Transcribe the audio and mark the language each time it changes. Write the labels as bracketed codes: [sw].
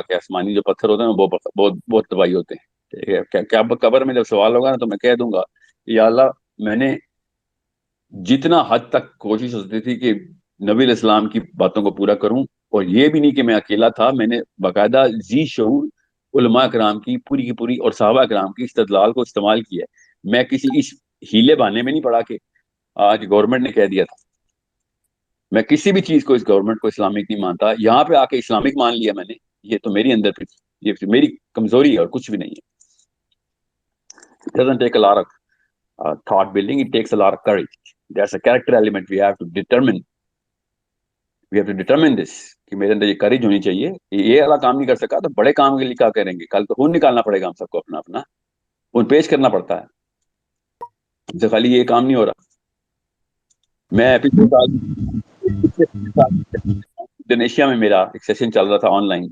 [ur] کہ آسمانی جو پتھر ہوتے ہیں وہ بہت بہت دبائی ہوتے ہیں. ٹھیک ہے, کیا قبر میں جب سوال ہوگا نا تو میں کہہ دوں گا یا اللہ میں نے جتنا حد تک کوشش ہوتی تھی کہ نبی علیہ السلام کی باتوں کو پورا کروں, اور یہ بھی نہیں کہ میں اکیلا تھا, میں نے باقاعدہ ذی شعور علماء کرام کی پوری اور صحابہ کرام کی استدلال کو استعمال کیا ہے. میں کسی اس ہیلے بہانے میں نہیں پڑا کہ آج گورنمنٹ نے کہہ دیا تھا. میں کسی بھی چیز کو اس گورنمنٹ کو اسلامک نہیں مانتا. یہاں پہ آ کے اسلامک مان لیا میں نے, یہ تو میری اندر پہ یہ میری کمزوری ہے اور کچھ بھی نہیں ہے. [en] It doesn't take a lot of thought building, it takes a lot of courage. There's a character element we have to determine. We have to determine this [ur] کہ میرے اندر یہ کریج ہونی چاہیے. یہ والا کام نہیں کر سکا تو بڑے کام کے لیے کیا کریں گے؟ کل تو خون نکالنا پڑے گا ہم سب کو, اپنا اپنا خون پیش کرنا پڑتا ہے. ہم سے خالی یہ کام نہیں ہو رہا. میں پچھلے سال انڈونیشیا میں میرا ایک سیشن چل رہا تھا آن لائن.